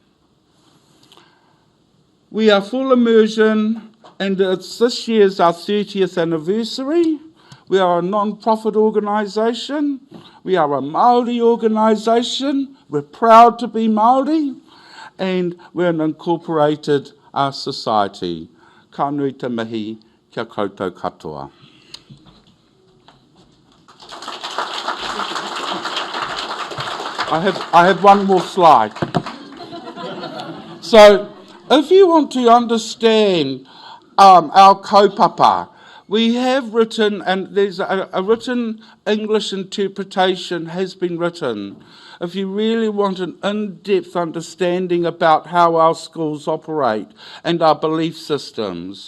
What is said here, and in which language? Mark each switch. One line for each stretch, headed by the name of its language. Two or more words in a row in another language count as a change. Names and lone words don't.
English: We are full immersion, and this year's our 30th anniversary. We are a non-profit organisation. We are a Māori organisation. We're proud to be Māori, and we're an incorporated society.
Māori: Ka nui te mihi, kia koutou katoa.
English: I have one more slide. So, if you want to understand our kaupapa, we have written, and there's a written English interpretation has been written. If you really want an in-depth understanding about how our schools operate and our belief systems.